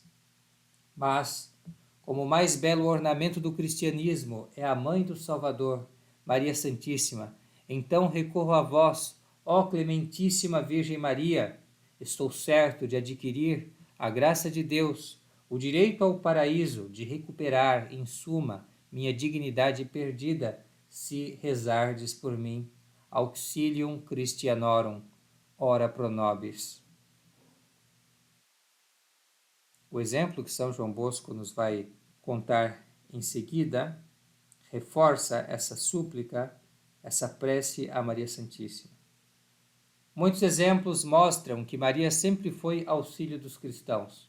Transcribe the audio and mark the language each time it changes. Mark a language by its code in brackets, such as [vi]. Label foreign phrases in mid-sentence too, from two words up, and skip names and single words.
[pt] Mas, como o mais belo ornamento do cristianismo é a Mãe do Salvador, Maria Santíssima, então recorro a vós, ó Clementíssima Virgem Maria. Estou certo de adquirir a graça de Deus, o direito ao paraíso de recuperar, em suma, minha dignidade perdida, se rezardes por mim. [la] Auxilium Christianorum, ora pro nobis. [pt] O exemplo que São João Bosco nos vai contar em seguida reforça essa súplica, essa prece a Maria Santíssima. Muitos exemplos mostram que Maria sempre foi auxílio dos cristãos.